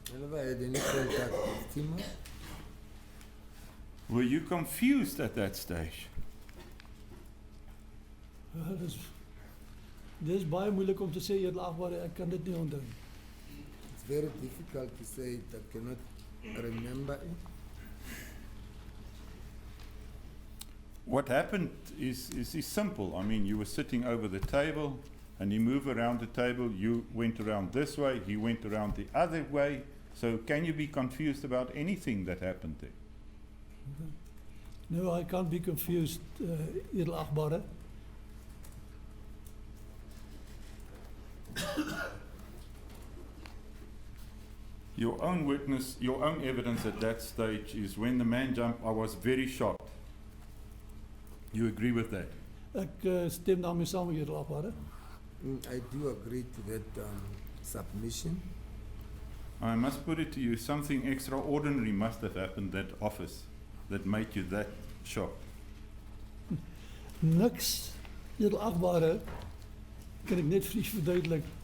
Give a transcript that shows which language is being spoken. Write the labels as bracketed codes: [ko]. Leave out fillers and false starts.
[en] I never had any contact with Timol. Were you confused at that stage? [af] Dis baie moeilik om te sê, edelagbare, ek kan dit nie onthou nie. [en] It's very difficult to say it, I cannot remember it. What happened is simple. I mean, you were sitting over the table, and he moved around the table. You went around this way, he went around the other way. So can you be confused about anything that happened there? No, I can't be confused, edelagbare. Your own witness, your own evidence at that stage is when the man jumped, I was very shocked. You agree with that? [af] Ek stem daarmee saam, edelagbare. [en] I do agree to that submission. I must put it to you, something extraordinary must have happened that office that made you that shocked. [af] Niks, edelagbare, kan ek net vir u verduidelik.